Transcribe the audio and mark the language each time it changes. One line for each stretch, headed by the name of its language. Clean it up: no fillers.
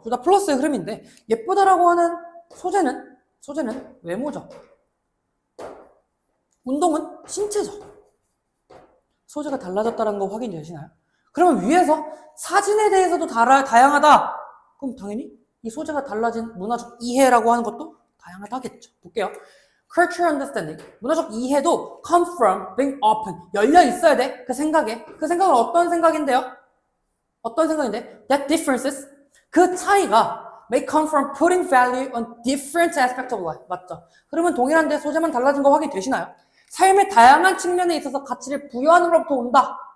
Korean: 둘 다 플러스의 흐름인데 예쁘다라고 하는 소재는 외모죠. 운동은 신체죠. 소재가 달라졌다는 거 확인되시나요? 그러면 위에서 사진에 대해서도 다양하다. 그럼 당연히 이 소재가 달라진 문화적 이해라고 하는 것도 다양하다겠죠. 볼게요.
English: Cultural understanding.
Korean: 문화적 이해도
English: come from being open.
Korean: 열려 있어야 돼. 그 생각에. 그 생각은 어떤 생각인데요? 어떤 생각인데?
English: That differences.
Korean: 그 차이가
English: may come from putting value on different aspects of life.
Korean: 맞죠? 그러면 동일한데 소재만 달라진 거 확인되시나요? 삶의 다양한 측면에 있어서 가치를 부여하는 것부터 온다.